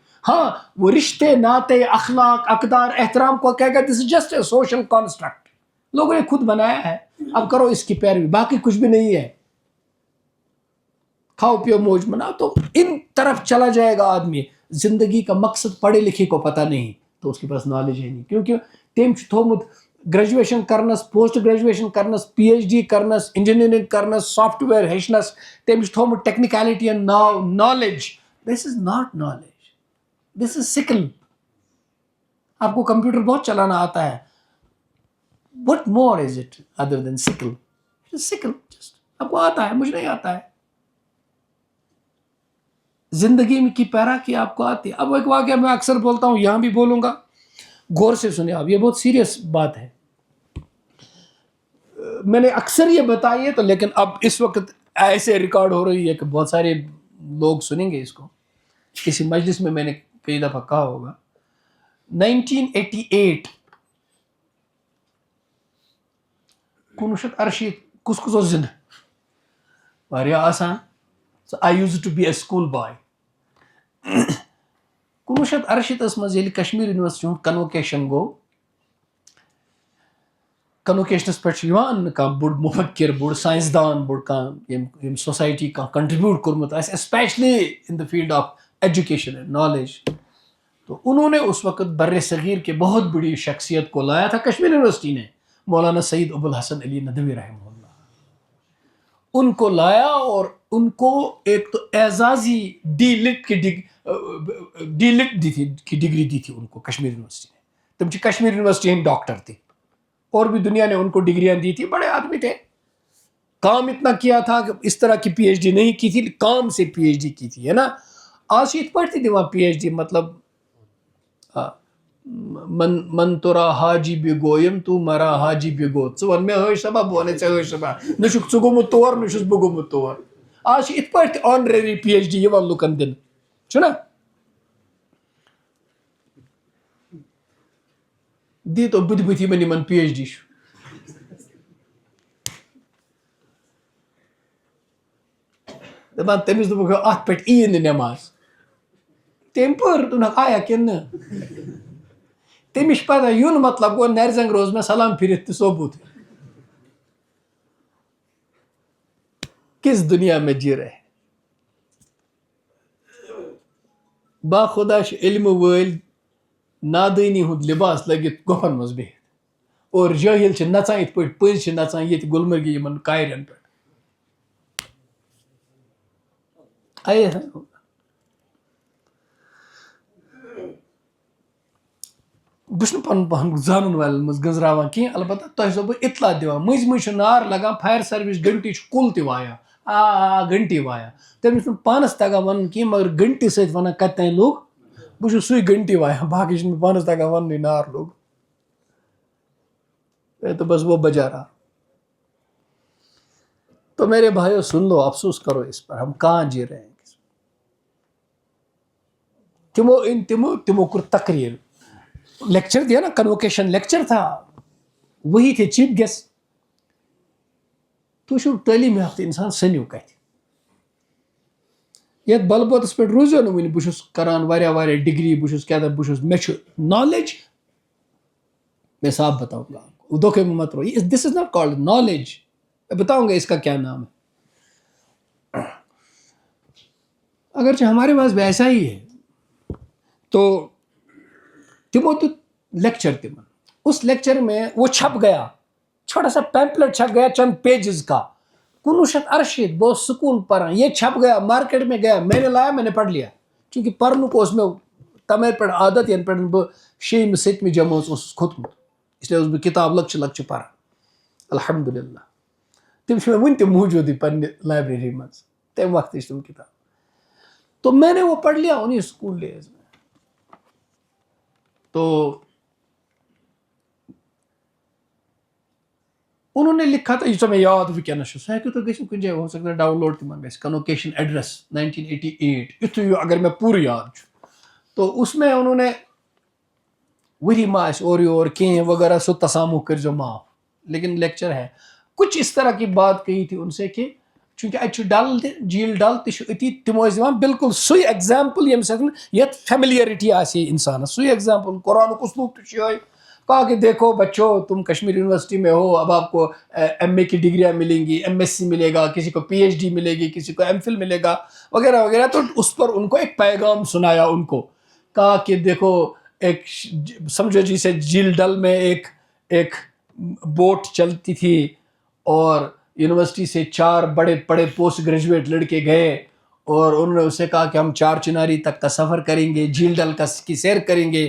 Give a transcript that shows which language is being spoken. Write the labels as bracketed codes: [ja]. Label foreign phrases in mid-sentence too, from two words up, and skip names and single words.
[ur] ہاں وہ رشتے, ناطے, اخلاق, اقدار, احترام کو کہے گا [en] this is just a social construct, [ur] لوگوں نے خود بنایا ہے, اب کرو اس کی پیروی, باقی کچھ بھی نہیں ہے. کھاؤ پیو موج مناؤ. تو ان طرف چلا جائے گا آدمی. زندگی کا مقصد پڑھے لکھے کو پتہ نہیں تو اس کے پاس نالج ہے نہیں, کیونکہ [ks] تم تھومت گریجویشن کرنس, پوسٹ گریجویشن کرنس, پی ایچ ڈی کرنس, انجینئرنگ کرنس, سافٹ ویئر ہیچنس, تم تھومت ٹیکنیکلٹی اینڈ نالج. [en] this is not knowledge, this is skill. [ur] آپ کو کمپیوٹر بہت چلانا آتا ہے, [en] what more is it other than skill. [ur] سکل آپ کو آتا ہے, مجھے نہیں آتا ہے. زندگی میں کی پیرا کی آپ کو آتی ہے. اب ایک واقعہ میں اکثر بولتا ہوں, یہاں بھی بولوں گا, غور سے سنیں آپ, یہ بہت سیریس بات ہے. میں نے اکثر یہ بتائی ہے تو, لیکن اب اس وقت ایسے ریکارڈ ہو رہی ہے کہ بہت سارے لوگ سنیں گے اس کو. کسی مجلس میں نے کئی دفعہ کہا ہوگا. [ks] 1988 1968 کس کس زندہ واریاہ آسان. [en] So I used to be a school boy. [ks] 1968 مز ییٚلہِ کشمیٖر یونیورسٹی ہُنٛد کنوکیشن گوٚو, کنوکیشنس پٮ۪ٹھ چھُ یِوان کانٛہہ بوٚڑ مُفکر, بوٚڑ ساینسدان, بوٚڑ کانٛہہ ییٚمۍ سوسایٹی کانٛہہ کنٹریبیوٹ کوٚرمُت آسہِ, [en] specially in the field of education and knowledge. [ur] تو انہوں نے اس وقت بر صغیر کے بہت بڑی شخصیت کو لایا تھا کشمیر یونیورسٹی نے, مولانا سعید ابوالحسن علی ندوی رحمہ اللہ. ان کو لایا اور ان کو ایک تو اعزازی ڈی لٹ کی ڈگری دی تھی ان کو کشمیر یونیورسٹی نے. تم کشمیر یونیورسٹی ہند ڈاکٹر تھے, اور بھی دنیا نے ان کو ڈگریاں دی تھی, بڑے آدمی تھے. کام اتنا کیا تھا کہ اس طرح کی پی ایچ ڈی نہیں کی تھی, کام سے پی ایچ ڈی کی تھی, ہے نا. [ks] آج یت [ur] پڑھتی تھی وہاں [ks] پی ایچ ڈی, مطلب [fa] من تورا حاجی بھی گویم تو مرا حاجی بھی گو, [ks] ژٕ وَن مےٚ حٲج صٲبا بہٕ وَنے ژےٚ حٲج صٲبا, نہ چھُکھ ژٕ گوٚمُت تور نہ چھُس بہٕ گوٚمُت تور. آج چھِ یِتھ پٲٹھۍ آنریری پی ایچ ڈی یِوان لُکن دِنہٕ, چھُنہ. دیٖتو بٕتھِ بٕتھِ یِمن پی ایچ ڈی چھُ. دَپان تٔمِس دوٚپُکھ اَتھ پٮ۪ٹھ یی نہٕ نٮ۪ماز. تٔمۍ پٔر, دوٚپنکھ آیا کِنہٕ نہٕ. تٔمِس چھِ پتہ یُن مطلب گوٚو نَرِ زنٛگ روز مےٚ سلام پھِرِتھ تہِ ثوبوٗت. [ur] کس دنیا میں جی رہے. [ks] با خدا چھِ علمہٕ وٲلۍ نادٲنی ہُنٛد لباس لٲگِتھ گۄپھن منٛز بِہِتھ, اور جٲہِل چھِ نژان یِتھ پٲٹھۍ پٔزۍ چھِ نژان ییٚتہِ گُلمرگہِ یِمن کاریٚن پٮ۪ٹھ. بہٕ چھُس نہٕ پنُن پان زانن والٮ۪ن منٛز گٔنزراوان کینٛہہ, البتہ تۄہہِ چھُسو بہٕ اطلاع دِوان. مٔنٛزۍ مٔنٛزۍ چھُ نار لگان, فایر سٔروِس گھنٹی چھُ کُل تہِ وایان, گھنٹی وایان. تٔمِس چھُنہٕ پانس تگان ونُن کینٛہہ, مگر گھنٹی سۭتۍ ونان کتہِ تانۍ لوٚگ بہٕ چھُس سُے گھنٹی وایان باقٕے چھُنہٕ مےٚ پانَس تگان وَننُے نار لوٚگ [ur] میں تو بس وہ بجا رہا. تو میرے بھائیو سن لو, افسوس کرو اس پر, ہم کہاں جی رہے ہیں. [ks] تمو کر تقریر, [ur] لیکچر دیا نا, کنوکیشن لیکچر تھا, وہی تھے چیف گیسٹ. [ks] تُہۍ چھُو تعلیٖم یافتہٕ اِنسان سٔنِو کَتھِ, یَتھ بلبوتَس پٮ۪ٹھ روٗزیو نہٕ وٕنہِ, بہٕ چھُس کران واریاہ واریاہ ڈگری, بہٕ چھُس کیٛاہ بہٕ چھُس, مےٚ چھُ نالیج. [ur] میں صاف بتاؤں گا آپ کو, دھوکے میں مت رہو, [en] this is not called knowledge. [ur] میں بتاؤں گا اس کا کیا نام ہے. اگرچہ ہمارے پاس بھی ایسا ہی ہے. [ks] تو تمو دیُت لیکچر تمن, [ur] اس لیکچر میں وہ چھپ گیا, چھوٹا سا پیمپلیٹ چھپ گیا چند پیجز کا, 1968 بہت سکول پڑھا, یہ چھپ گیا, مارکیٹ میں گیا, میں نے لایا, میں نے پڑھ لیا, چونکہ [ks] پرنُک اوس مےٚ تمے پٮ۪ٹھ عادت ینہٕ پٮ۪ٹھ بہٕ 6th 7th جمٲژ اوسُس کھوٚتمُت, اس لیے اوسُس بہٕ کِتاب لۄکچہِ لۄکچہِ پران. الحمدللہ تِم چھِ مےٚ وٕنہِ تہِ موٗجوٗدٕے پننہِ لائبریری منٛز, تمہِ وقتٕچ تِم کِتاب. [ur] تو میں نے وہ پڑھ لیا انہیں اسکول ڈیز میں. تو انہوں نے لکھا تھا, یہ میں [ks] یاد ونکس سہ ہیٚکِو تُہۍ گٔژھِتھ کُنہِ جایہِ, [ur] ہو سکتا ہے [ks] ڈاؤن لوڈ تِمن گژھِ, [en] convocation address [ks] 1988, یُتھُے اگر مےٚ پوٗرٕ یاد چھُ. [ur] تو اس میں انہوں نے [ks] ؤری ما آسہِ اورٕ یور کینٛہہ وغیرہ, سُہ تسامح کٔرۍزیو معاف, [ur] لیکن لیکچر ہے. کچھ اس طرح کی بات کہی تھی ان سے کہ چونکہ [ks] اتہِ چھُ ڈل تہِ, جھیل ڈل تہِ چھُ أتی, تِم ٲسۍ دِوان بالکل سُے ایگزامپل ییٚمہِ سۭتۍ یتھ فیملیرٹی آسہِ ہے انسانس, سُے ایگزامپل. قرآنُک اسلوب تہِ چھُ یِہوٚے, [ur] کہا کہ دیکھو بچوں تم کشمیر یونیورسٹی میں ہو, اب آپ کو ایم اے کی ڈگریاں ملیں گی, ایم ایس سی ملے گا, کسی کو پی ایچ ڈی ملے گی, کسی کو ایم فل ملے گا وغیرہ وغیرہ. تو اس پر ان کو ایک پیغام سنایا, ان کو کہا کہ دیکھو ایک سمجھو جیسے جھیل ڈل میں ایک بوٹ چلتی تھی, اور یونیورسٹی سے 4 بڑے بڑے پوسٹ گریجویٹ لڑکے گئے, اور انہوں نے اسے کہا کہ ہم 4 چناری تک کا سفر کریں گے, جھیل ڈل کی سیر کریں گے.